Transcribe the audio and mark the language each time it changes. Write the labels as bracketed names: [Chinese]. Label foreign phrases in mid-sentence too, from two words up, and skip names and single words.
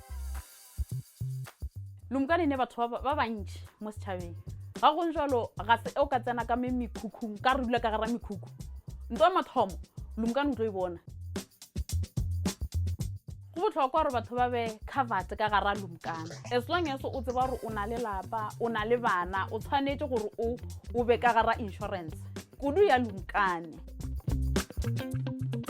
[Northern Sotho] Lumkane ne batho ba bantši mo setšhabeng ga go jalo ga se o ka tsena ka mekhukhung ka re dula ka gara mekhukhu ntho mathomo Lumkane o tlo e bona. Go botlhokwa gore batho ba be covered ka gara Lumkane [English] as long as [Northern Sotho] o tseba gore o na le lapa o na le bana o tshwanetse gore o be ka gara insurance kudu ya Lumkane.